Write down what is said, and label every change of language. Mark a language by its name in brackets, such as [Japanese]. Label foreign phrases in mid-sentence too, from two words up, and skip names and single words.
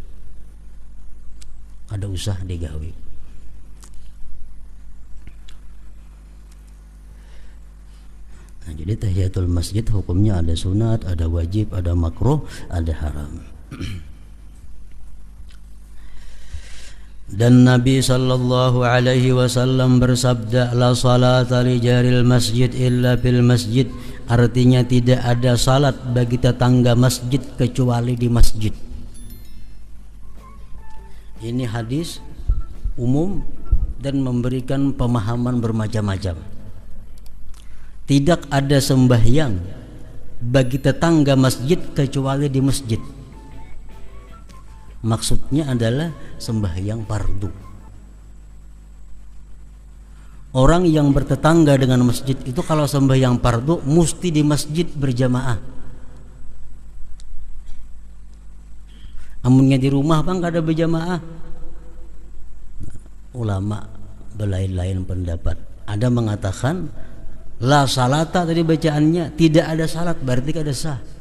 [Banjar] Kada usah digawi. [Indonesian] Nah, jadi tahiyatul masjid hukumnya ada sunat, ada wajib, ada makruh, ada haram. Dan Nabi [Arabic] صلى الله عليه وسلم [Indonesian] bersabda, [Arabic] لا صلاة لجار المسجد إلا في المسجد. [Indonesian] Artinya tidak ada salat bagi tetangga masjid kecuali di masjid. Ini hadis umum dan memberikan pemahaman bermacam-macam. Tidak ada sembahyang bagi tetangga masjid kecuali di masjid. Maksudnya adalah sembahyang fardu. Orang yang bertetangga dengan masjid itu kalau sembahyang fardu mesti di masjid berjamaah. [Banjar] Amunnya di rumah bang kada berjamaah. ulama berlain-lain pendapat. Ada mengatakan [Arabic] لا صلاة, [Banjar] tadi bacaannya tidak ada salat, berarti kada sah.